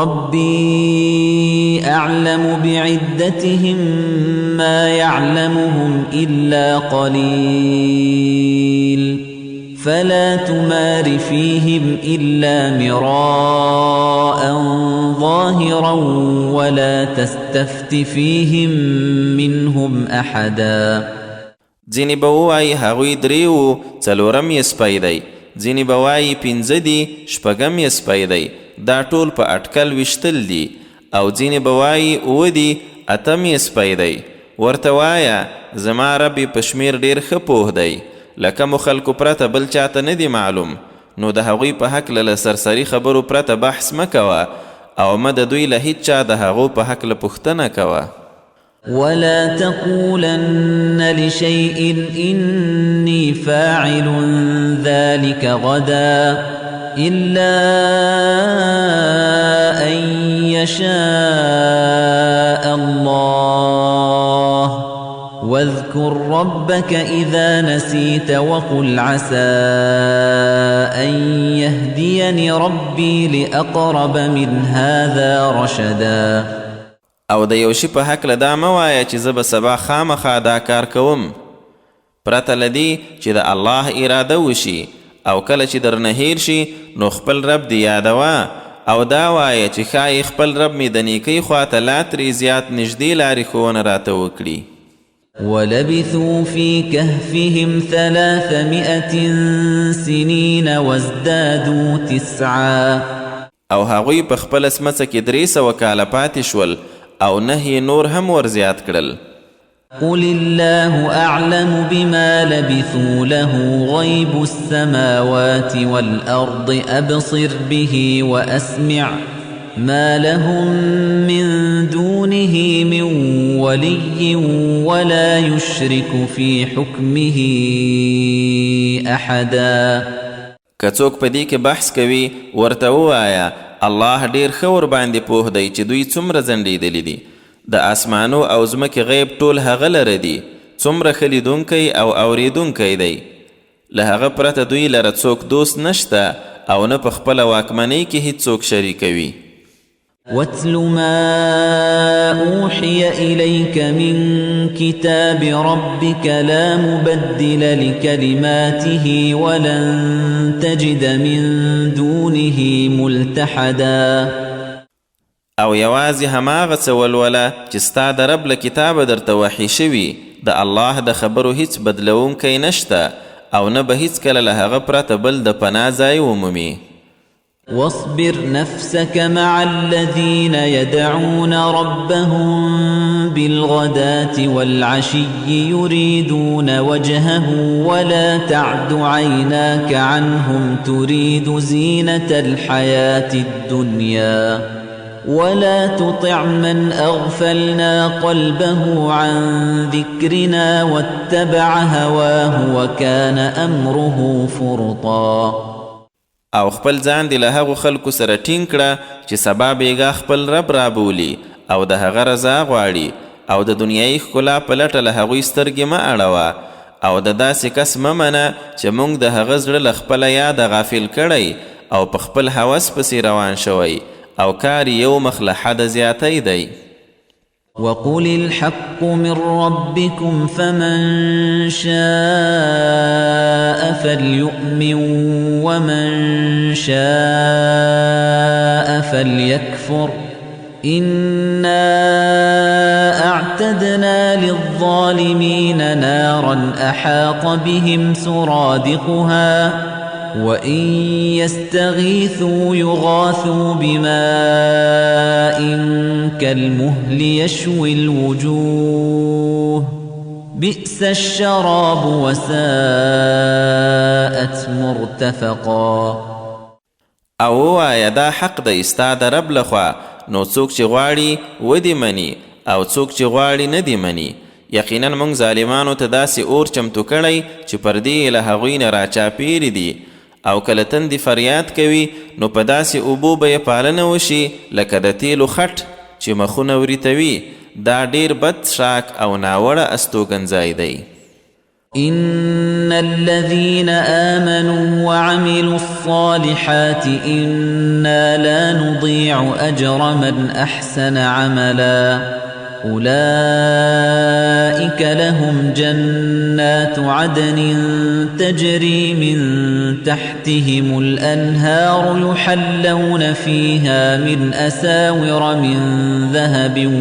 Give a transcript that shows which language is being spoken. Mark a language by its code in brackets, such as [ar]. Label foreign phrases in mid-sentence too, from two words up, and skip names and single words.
[ar] ربي أعلم بعدتهم ما يعلمهم إلا قليل فلا تمار فيهم إلا مراء ظاهرا ولا تستفت فيهم منهم أحدا. [ps] ځینې به ووایي هغوی 3 وو، 4م یې سپی دی. ځینې به وایي 5 دي، 6م یې سپی دی. دا ټول په اټکل ویشتل دي. او ځینې به وایي 7 دي، 8م یې سپی دی. ورته وایه زما رب په شمیر ډېر ښه پوه دی، له کومو خلکو پرته بل چاته نه دی معلوم. نو د هغوی په هکله له سرسري خبرو پرته بحث مه کوه او مه د دوی له هیڅ چا د هغو په هکله پوښتنه کوه. [ar] ولا تقولن لشيء إني فاعل ذلك غدا إلا أن يشاء الله واذكر ربك إذا نسيت وقل عسى أن يهديني ربي لأقرب من هذا رشدا. [ps] او د یو شي په هکله دا مه وایه چې زه به سبا خامخا دا کار کوم، پرته له دې چې د الله اراده وشي. او کله چې درنه هیر شي نو خپل رب دې یادوه او دا وایه چې ښایي خپل رب مې د نیکۍ خواته لا ترې زیات نږدې لارې ښوونه راته وکړي. [ar] ولبثوا في كهفهم 300 سنين وازدادوا 9. [ps] او هغوی په خپل سمڅه کې 300 کاله پاتې شول او 9 نور هم ورزیات کړل. [ar] قل الله أعلم بما لبثوا له غيب السماوات والأرض أبصر به وأسمع ما لهم من دونه من ولي ولا يشرك في حكمه أحدا. [ps] که څوک په دې کې بحث کوي ورته ووایه الله ډېر ښه ورباندې پوه دی چې دوی څومره ځنډېدلي دي. د آسمانو او ځمکې غیب ټول هغه لره دي، څومره ښه لیدونکی او اوریدونکی دی. له هغه پرته دوی لره څوک دوست نشته او نه په خپله واکمنۍ کې هیڅوک شریکوي. [ar] واتل ما أوحي إليك من كتاب ربك لا مبدل لكلماته ولن تجد من دونه ملتحدا. [ps] او یوازې هماغه څه ولوله چې ستا د رب له کتابه درته وحي شوي، د الله د خبرو هیڅ بدلونکی نشته او نه به هیڅکله له هغه پرته بل د پناه ځای ومومي. [ar] واصبر نفسك مع الذين يدعون ربهم بالغداة والعشي يريدون وجهه ولا تعد عيناك عنهم تريد زينة الحياة الدنيا ولا تطع من أغفلنا قلبه عن ذكرنا واتبع هواه وكان أمره فرطا. [ps] او خپل ځان دی له هغو خلکو سره ټینګ کړه چې سبا بیګا خپل رب رابولي او د هغه رضا غواړي او د دنیایي ښکلا په لټه له هغوی سترګې مه اړوه او د داسې کس مه منه چې موږ د هغه زړه له خپله یاده غافل کړی او په خپل هوس پسې روان شوی او کار یو مخ له حده زیاتی دی. [ar] وقل الحق من ربكم فمن شاء فليؤمن ومن شاء فليكفر إنا أعتدنا للظالمين نارا أحاط بهم سرادقها وَإِن يَسْتَغِيثُوا يُغَاثُوا بِمَاءٍ كَالْمُهْلِ يَشْوِي الْوُجُوهَ بِئْسَ الشَّرَابُ وَسَاءَتْ مُرْتَفَقًا. [ps] او ووایه دا حق دی ستا د رب لخوا، نو څوک چې غواړي ودې مني او څوک چې غواړي نه دې مني. یقینا موږ ظالمانو ته داسې اور چمتو کړی چې پردې له هغوی نه راچاپېرې دي، او کله تندې فریاد کوي نو په داسې اوبو به یې پالنه وشي لکه د تیلو خټ چې مخونه وریتوي. دا ډیر بد شاک او ناوړه استوګنځای دی. [ar] إن الذين آمنوا وعملوا الصالحات إنا لا نضيع أجر من أحسن عملا أولئك لهم جنات عدن تجري من تحتهم الأنهار يحلون فيها من أساور من ذهب